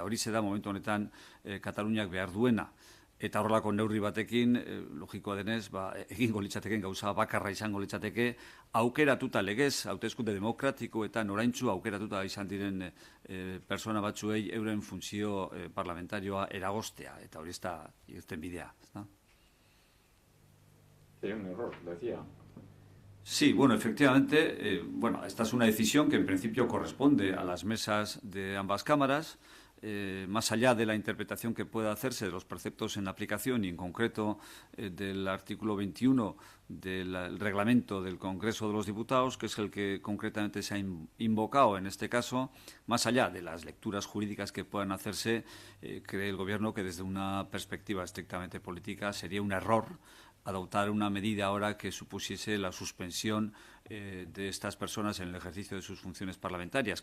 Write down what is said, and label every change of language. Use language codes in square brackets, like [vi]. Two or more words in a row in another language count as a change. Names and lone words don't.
[eu] Hori da momentu honetan Kataluniak behar duena. Eta horrelako neurri batekin, logikoa denez, egingo litzateken gauza bakarra izango litzateke, aukeratuta legez, hauteskunde demokratikoetan oraintsu aukeratuta izan diren persona batzuei euren funtzio parlamentarioa eragoztea, eta hori ez da irtenbidea. [es] Sería un error, decía. Sí, bueno, efectivamente, esta es una decisión que en principio corresponde a las mesas de ambas cámaras, más allá de la interpretación que pueda hacerse de los preceptos en aplicación y en concreto del artículo 21 del reglamento del Congreso de los Diputados, que es el que concretamente se ha invocado en este caso, más allá de las lecturas jurídicas que puedan hacerse, cree el Gobierno que desde una perspectiva estrictamente política sería un error adoptar una medida ahora que supusiese la suspensión de estas personas en el ejercicio de sus funciones parlamentarias.